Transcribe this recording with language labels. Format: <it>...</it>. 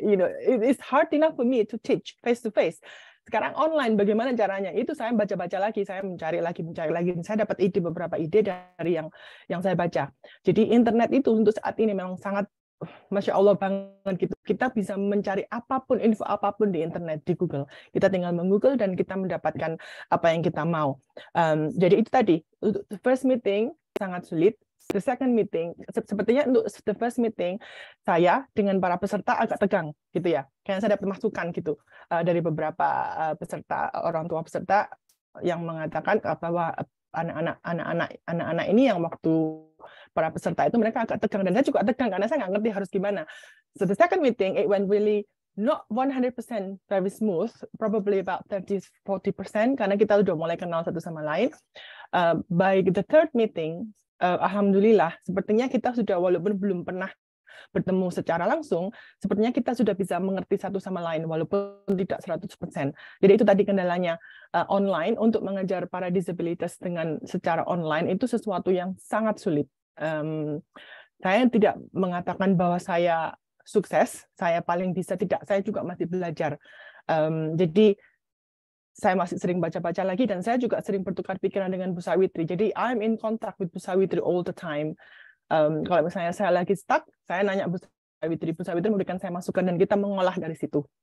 <en>You know, it's hard enough for me to teach face to face.</en> <id>Sekarang online, bagaimana caranya? Itu saya baca-baca lagi, saya mencari lagi. Saya dapat beberapa ide dari yang saya baca. Jadi internet itu untuk saat ini memang sangat, Masya Allah banget gitu. Kita bisa mencari apapun, info apapun di internet, di Google. Kita tinggal meng-Google dan kita mendapatkan apa yang kita mau. Jadi itu tadi,</id> <en>the first meeting</en> <id>sangat sulit.</id> <en>The second meeting,</en> <id>sepertinya untuk the first meeting, saya dengan para peserta agak tegang, gitu ya. Kayak saya dapat masukan gitu dari beberapa peserta, orang tua peserta yang mengatakan bahwa anak-anak ini yang waktu para peserta itu mereka agak tegang, dan saya juga tegang karena saya nggak ngerti harus gimana.</id> <en>So the second meeting, it went really not 100% very smooth, probably about 30-40%,</en> <id>karena kita udah mulai kenal satu sama lain.</id> <en>By the third meeting,</en> <id>alhamdulillah, sepertinya kita sudah, walaupun belum pernah bertemu secara langsung, sepertinya kita sudah bisa mengerti satu sama lain, walaupun tidak 100%. Jadi itu tadi kendalanya, online, untuk mengajar para disabilitas dengan secara online, itu sesuatu yang sangat sulit. Saya tidak mengatakan bahwa saya sukses, saya paling bisa, tidak, saya juga masih belajar. Jadi, saya masih sering baca-baca lagi, dan saya juga sering bertukar pikiran dengan Bu Sawitri.</id> <en>Jadi, I'm in contact with Bu Sawitri all the time.</en> <id>Kalau misalnya saya lagi stuck, saya nanya Bu Sawitri memberikan saya masukan, dan kita mengolah dari situ.</id>